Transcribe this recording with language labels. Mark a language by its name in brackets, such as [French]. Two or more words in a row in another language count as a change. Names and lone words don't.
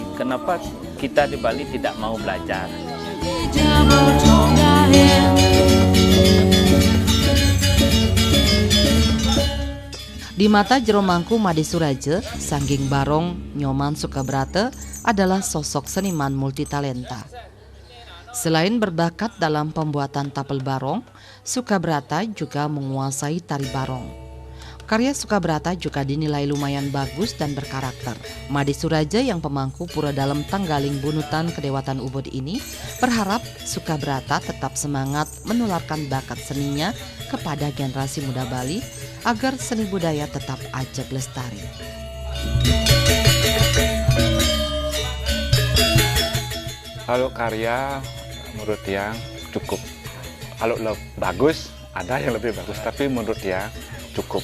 [Indonesian] Kenapa kita di Bali tidak mau belajar? Di mata Jero Mangku Made Suraje, Sangging Barong Nyoman Sukabrata adalah sosok seniman multitalenta. Selain berbakat dalam pembuatan tapel barong, Sukabrata juga menguasai tari barong. Karya Sukabrata juga dinilai lumayan bagus dan berkarakter. Made Suraje yang pemangku pura dalam Tanggaling Bunutan Kedewatan Ubud ini berharap Sukabrata tetap semangat menularkan bakat seninya kepada generasi muda Bali agar seni budaya tetap ajeg lestari. Kalau karya menurut yang cukup, kalau bagus ada yang lebih bagus, tapi menurut yang cukup.